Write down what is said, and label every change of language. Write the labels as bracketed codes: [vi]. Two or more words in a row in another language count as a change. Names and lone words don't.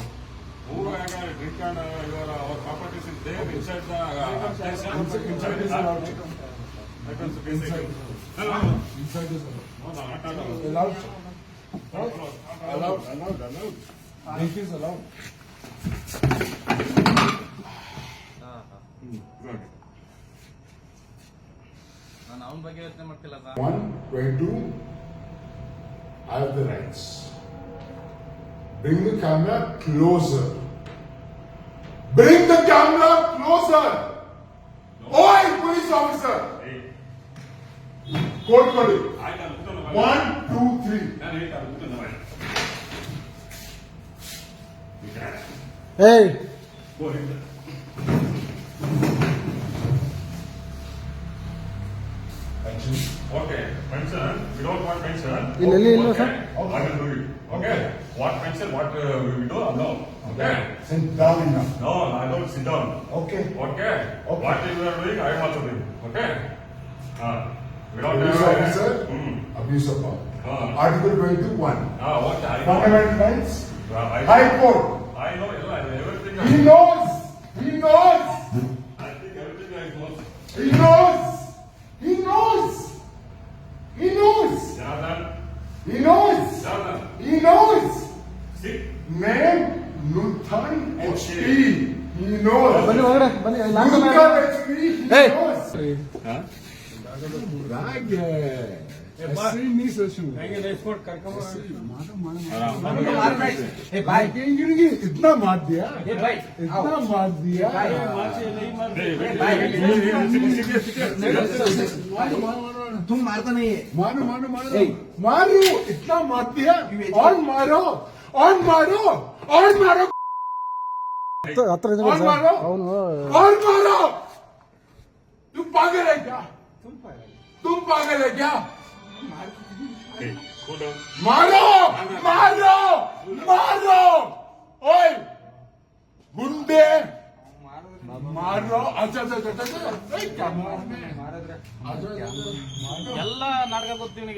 [en] Who drink and your properties is there inside the station? Inside is allowed. Inside is not allowed. allowed. Allowed. Drink is allowed. [kn] ನಾನು ಅವನ ಬಗ್ಗೆ ಯೋಚನೆ ಮಾಡ್ತಿಲ್ಲ ಸರ್. [en] 122, I have the rights. Bring the camera closer. Bring the camera closer. Oi, police officer. Code for it. 1, 2, 3. ಏಯ್ Okay, pension, we don't want pension. [kn] ಇಲ್ಲಿ ಇಲ್ಲ ಸರ್. [en] I will do it. Okay, what pension, what we do, no. Okay. Sit down now. No, I don't sit down. Okay. Okay. What you are doing, I am also doing. Okay. Without Police officer, abuse of power. Article 21. What I know. Fundamental rights. I High Court. I know everything. He knows. He knows. I think everything I know. He knows. He knows. He knows. Jonathan, He knows. Jonathan, He knows. sit. Name Nuthan HP. He knows. [kn] ಬನ್ನಿ ಒಳಗಡೆ ಬನ್ನಿ ನಾನು [en] Nuthan HP. He Hey. knows. Huh? [hi] इतना मार दिया इतना मार दिया तुम मारता नहीं है. मारो मारो मारो मारो इतना मार दिया और मारो और मारो और मारो [kn] ಹತ್ರ ಇದೆ ಸರ್ ಅವನು [hi] और मारो तुम पागल है क्या तुम पागल है क्या [en] Hey, go down. [hi] मारो मारो मारो ओए गुंडे मारो अच्छा अच्छा अच्छा अच्छा क्या मारने [kn] ಎಲ್ಲ ನಾಟಕ ಗೊತ್ತು ಇವನಿಗೆ.